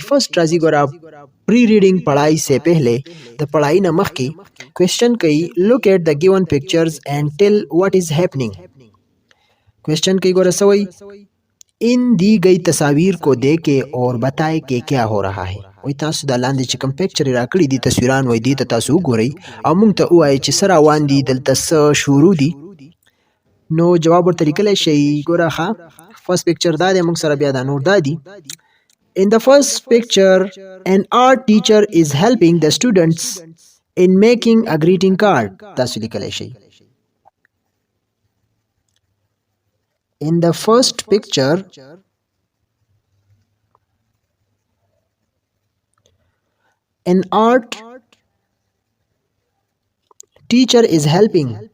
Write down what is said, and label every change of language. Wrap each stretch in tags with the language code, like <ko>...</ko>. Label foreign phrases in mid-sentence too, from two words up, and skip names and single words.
<ps>فرسٹ راځي ګوره پری ریډنګ،</ps> <ur>پړھائی سے پہلے، د پړھائی</ur> <ps>نه مخکې. کوېشن کوي</ps> <en>look at the given pictures and tell what is happening.</en> <ps>کوېشن کوي ګوره څه وایي،</ps> <ur>ان دی گئی تصاویر کو دیکھے اور بتائے کہ کیا ہو رہا ہے.</ur> <ps>وای تاسو دا لاندې چې کوم پکچر راکړي دي، تصویران وای دي ته تاسو وګورئ او موږ ته ووایئ چې څه روان دي، دلته څه شروع دي. نو جواب ورته لیکلی شئ. ګوره ښه، فرست پکچر دا دی، موږ سره بیا دا نور دا دي.</ps> <en>In the first picture, an art teacher is helping the students in making a greeting card.</en> <ps>تاسو لیکلی شئ.</ps> <en>In the first picture, an art teacher is helping.</en>